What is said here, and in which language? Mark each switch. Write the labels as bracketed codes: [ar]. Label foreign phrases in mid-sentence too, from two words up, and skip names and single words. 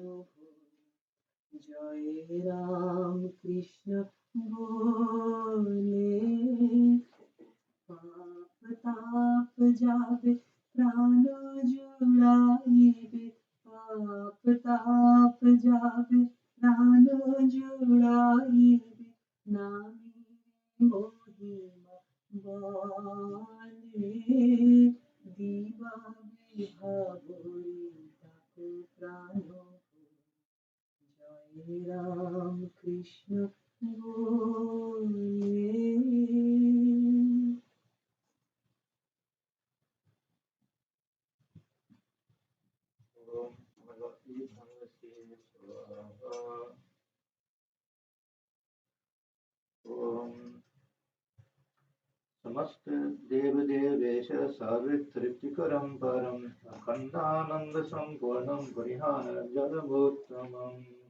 [bn] জয় রাম কৃষ্ণ বলে পাপ তাপ যাবে প্রাণ জুড়াইবে পাপ তাপ যাবে প্রাণ জুড়াইবে নামি মহিমা বলে দিবা বিভাবরী ডাকো প্রাণ জয় রাম কৃষ্ণ বলে [sa] ॐ भगवते भगवते स्वाहा. Om समस्त देव देवेश सार्वत्रिकरं परं अखंडानंद संपूर्णं परिहार जगभूतमम्